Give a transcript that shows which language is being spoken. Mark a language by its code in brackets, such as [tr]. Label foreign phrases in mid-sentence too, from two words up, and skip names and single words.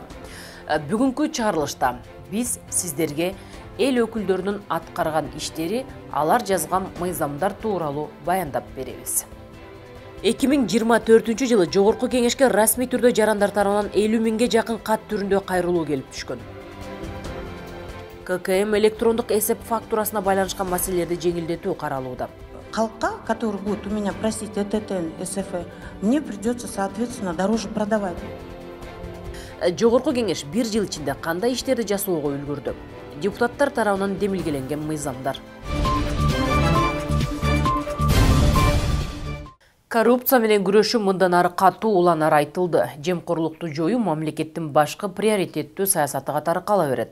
[ky] Бүгүнкү чыгарылышта биз сиздерге эл өкүлдөрүнүн аткарган иштери, алар жазган мыйзамдар тууралуу баяндап беребиз. 2024-жылы Жогорку Кеңешке расмий түрдө жарандар тарабынан 50 миңге жакын кат түрүндө кайрылуу келип түшкөн. ККМ электрондук эсеп фактурасына байланышкан маселелерди жеңилдетүү каралууда. [ru] Халка, который будет у меня просить ЭТТН, СФ, мне придется, соответственно, дороже продавать. [ky] Жогорку Кеңеш 1 жыл ичинде кандай иштерди жасоого үлгүрдү? Депутаттар тарабынан демилгеленген мыйзамдар. Коррупция менен күрөшүү мындан ары катуу уланары айтылды. Жемкорлукту жоюу мамлекеттин башкы приоритеттүү саясаты катары кала берет.